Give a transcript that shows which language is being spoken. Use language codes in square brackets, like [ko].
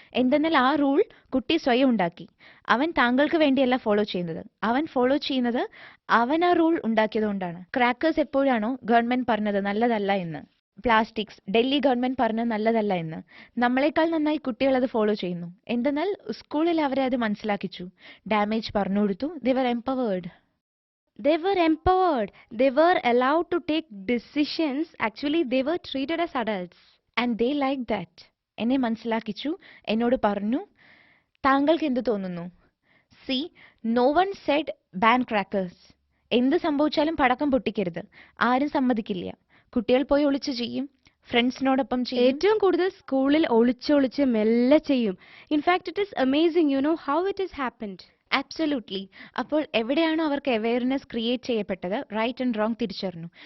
[ml] എന്തെന്നാൽ ആ റൂൾ കുട്ടി സ്വയം ഉണ്ടാക്കി. അവൻ താങ്കൾക്ക് വേണ്ടിയല്ല ഫോളോ ചെയ്യുന്നത്, അവൻ ഫോളോ ചെയ്യുന്നത് അവൻ ആ റൂൾ ഉണ്ടാക്കിയതുകൊണ്ടാണ്. ക്രാക്കേഴ്സ് എപ്പോഴാണോ ഗവൺമെന്റ് പറഞ്ഞത് നല്ലതല്ല എന്ന്, പ്ലാസ്റ്റിക്സ് ഡൽഹി ഗവൺമെന്റ് പറഞ്ഞത് നല്ലതല്ല എന്ന്, നമ്മളെക്കാൾ നന്നായി കുട്ടികൾ അത് ഫോളോ ചെയ്യുന്നു. എന്തെന്നാൽ സ്കൂളിൽ അവരെ അത് മനസ്സിലാക്കിച്ചു, ഡാമേജ് പറഞ്ഞു കൊടുത്തു. [en] They were empowered. They were allowed to take decisions. Actually they were treated as adults and they liked that. [ml] എന്നെ മനസ്സിലാക്കിച്ചു, എന്നോട് പറഞ്ഞു താങ്കൾക്ക് എന്ത് തോന്നുന്നു. [en] no one said ban crackers. [ml] എന്ത് സംഭവിച്ചാലും പടക്കം പൊട്ടിക്കരുത്, ആരും സമ്മതിക്കില്ല. കുട്ടികൾ പോയി ഒളിച്ചു ചെയ്യും, ഫ്രണ്ട്സിനോടൊപ്പം ചെയ്യും. ഏറ്റവും കൂടുതൽ സ്കൂളിൽ ഒളിച്ചൊളിച്ച് മെല്ലെ ചെയ്യും. [en] In fact it is amazing how it is happened. Absolutely. [ml] അപ്പോൾ എവിടെയാണോ അവർക്ക് അവയർനെസ് ക്രിയേറ്റ് ചെയ്യപ്പെട്ടത്, റൈറ്റ് ആൻഡ് റോങ് തിരിച്ചറിഞ്ഞു.